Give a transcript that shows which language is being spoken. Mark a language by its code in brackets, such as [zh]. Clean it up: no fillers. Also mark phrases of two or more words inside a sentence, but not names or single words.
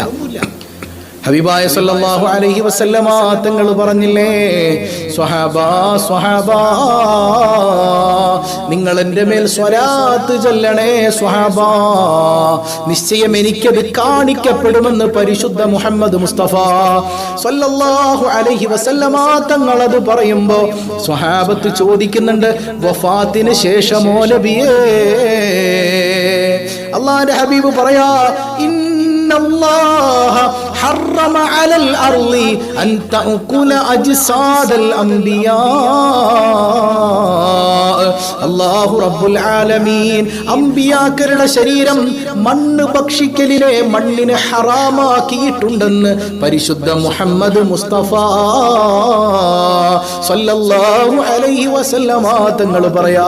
[ml] ഹബീബായ [ar] صلى الله عليه وسلم [ml] തങ്ങൾ പറഞ്ഞില്ലേ, സ്വഹാബാ നിങ്ങൾ എൻ്റെ മേൽ സ്വലാത്ത് ചൊല്ലണേ സ്വഹാബാ, നിശ്ചയം എനിക്കത് കാണിക്കപ്പെടുമെന്ന് പരിശുദ്ധ മുഹമ്മദ് മുസ്തഫ [ar] صلى الله عليه وسلم [ml] തങ്ങൾ അത് പറയുമ്പോൾ സ്വഹാബത്ത് ചോദിക്കുന്നുണ്ട്, വഫാത്തിന് ശേഷമോ നബിയേ? അല്ലാഹുവിന്റെ ഹബീബ് പറയാ, [ar] الله حرم على الأرض أن تأكل أجساد الأنبياء. الله رب العالمين [ml] അമ്പിയാക്കളുടെ ശരീരം മണ്ണ് ഭക്ഷിക്കലിനെ മണ്ണിനെ ഹറാമാക്കിയിട്ടുണ്ടെന്ന് പരിശുദ്ധ മുഹമ്മദ് മുസ്തഫ [ar] صلى الله عليه وسلم [ml] തങ്ങൾ പറയാ.